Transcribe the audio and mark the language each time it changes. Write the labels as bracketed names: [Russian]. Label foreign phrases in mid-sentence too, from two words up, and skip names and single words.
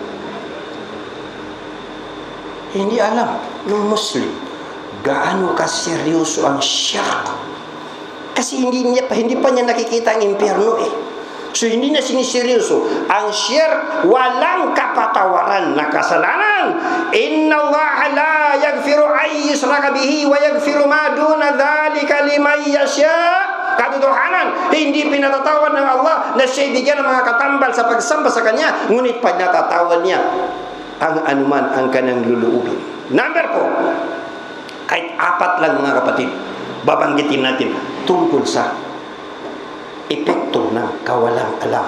[Filipino] Hindi alam ng Muslim gaano kaseryoso ang shirk. Kasi hindi pa niya nakikita ang impyerno eh. So hindi na siniseryoso. Ang shirk, walang kapatawaran na kasalanan. [Arabic] إن الله لا يغفر أن يشرك به ويغفر ما دون ذلك لمن يشاء. [Filipino] Katotohanan, hindi pinatatawad ng Allah na siya'y bigyan ng mga katambal sa pagsamba sa Kanya, ngunit pinatatawad niya ang anuman ang Kanyang luluubin. Number 4, kahit 4 lang mga kapatid, babanggitin natin tungkol sa epekto ng kawalang alam.